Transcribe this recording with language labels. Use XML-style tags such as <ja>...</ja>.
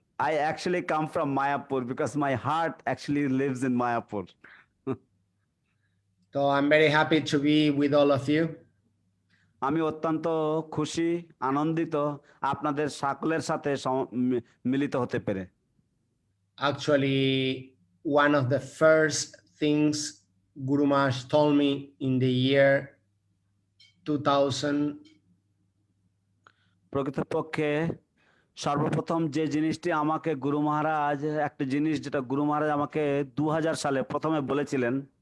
<en>I actually come from Mayapur because my heart actually lives in Mayapur. So I'm very happy to be with all of you.</en> <bn>আমি অত্যন্ত খুশি আনন্দিত আপনাদের সকলের সাথে মিলিত হতে পেরে।</bn> <en>Actually, one of the first things Guru Maharaj told me in the year 2000.</en> <bn>প্রকৃতপক্ষে সর্বপ্রথম যে জিনিসটি আমাকে গুরু মহারাজ একটা জিনিস যেটা গুরু মহারাজ আমাকে 2000 সালে প্রথমে বলেছিলেন।</bn>